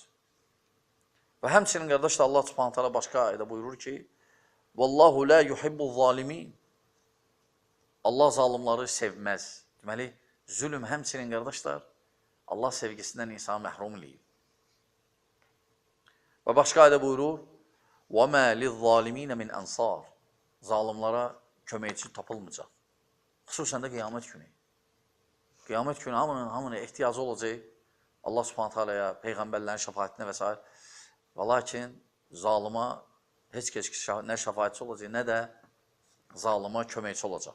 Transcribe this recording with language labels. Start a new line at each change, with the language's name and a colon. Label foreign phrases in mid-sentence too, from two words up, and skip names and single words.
Azerbaijani: Və həmçinin qardaşlar Allah
Arabic: سبحانه تعالى
Azerbaijani: başqa ayədə buyurur ki,
Arabic: والله لا يحب الظالمين.
Azerbaijani: Allah zalimləri sevməz. Deməli, zülm həmçinin qardaşlar Allah sevgisindən insanı məhrum eləyir. Və başqa ayədə buyurur,
Arabic: وَمَا لِلظَّالِمِينَ مِنْ أَنْصَارٍ.
Azerbaijani: Zalimlara köməkçi tapılmayacaq. Xüsusən də qiyamət günü. Qiyamət günü hamının ehtiyacı olacaq Allah Subhanahu taalaya, peyğəmbərlərin şəfaətinə və s. Və lakin zalıma heç kəs nə şəfaətçi olacaq, nə də zalıma köməkçi olacaq.